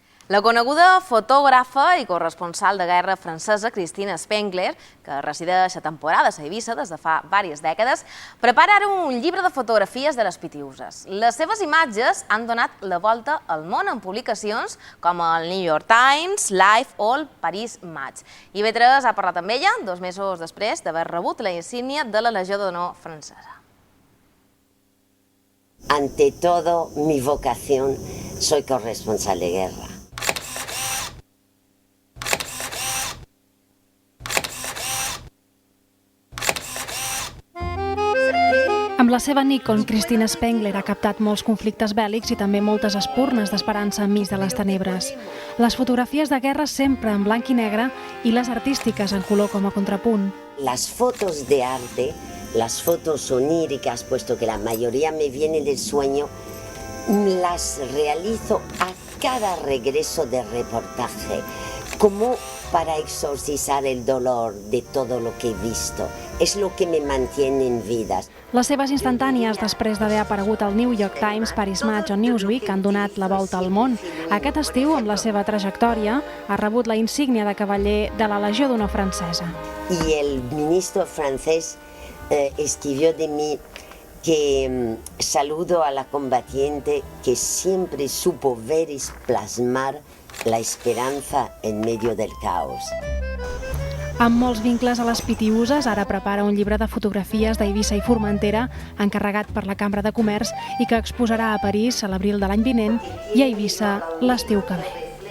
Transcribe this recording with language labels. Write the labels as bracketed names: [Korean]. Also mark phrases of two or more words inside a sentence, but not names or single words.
[Catalan] La coneguda fotògrafa i corresponsal de guerra francesa Christine Spengler, que resideix a temporades a Eivissa des de fa diverses dècades, prepara ara un llibre de fotografies de les Pitiüses. Les seves imatges han donat la volta al món en publicacions com el New York Times, Life o el Paris Match. IB3 ha parlat amb ella 2 mesos després d'haver rebut la insígnia de la Legió d'Honor francesa. [Spanish] Ante todo, mi vocación, soy corresponsal de guerra. [Catalan] Amb la seva Nikon, Christine Spengler ha captat molts conflictes bèl·lics i també moltes espurnes d'esperança enmig de les tenebres. Les fotografies de guerra sempre en blanc i negre i les artístiques en color com a contrapunt. [Spanish] Las fotos de arte, las fotos oníricas, puesto que la mayoría me vienen del sueño, las realizo a cada regreso de reportaje, como para exorcizar el dolor de todo lo que he visto. Es lo que me mantiene en vida. [Catalan] Les seves instantànies, després d'haver aparegut al New York Times, Paris Match o Newsweek, han donat la volta al món. Aquest estiu, amb la seva trajectòria, ha rebut la insígnia de cavaller de la Legió d'Honor francesa. [Spanish] Y el ministro francés escribió de mí que saludo a la combatiente que siempre supo ver y plasmar la esperanza en medio del caos. [Catalan] Amb molts vincles a les Pitiüses, ara prepara un llibre de fotografies d'Eivissa i Formentera encarregat per la Cambra de Comerç i que exposarà a París a l'abril de l'any vinent i a Eivissa l'estiu que ve.